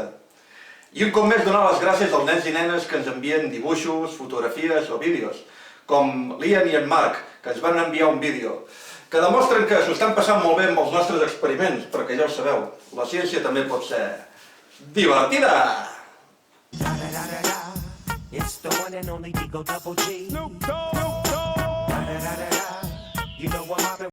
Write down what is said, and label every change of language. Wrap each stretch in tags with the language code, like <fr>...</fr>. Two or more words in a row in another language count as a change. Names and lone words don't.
<ca>I un cop més donar les gràcies als nens i nenes que ens envien dibuixos, fotografies o vídeos, com l'Ian i en Marc, que ens van enviar un vídeo, que demostren que s'ho estan passant molt bé amb els nostres experiments, perquè ja ho sabeu, la ciència també pot ser divertida!</ca> <en>It's the one and only Digo Double G. Snoop Dogg. You know I'm</en>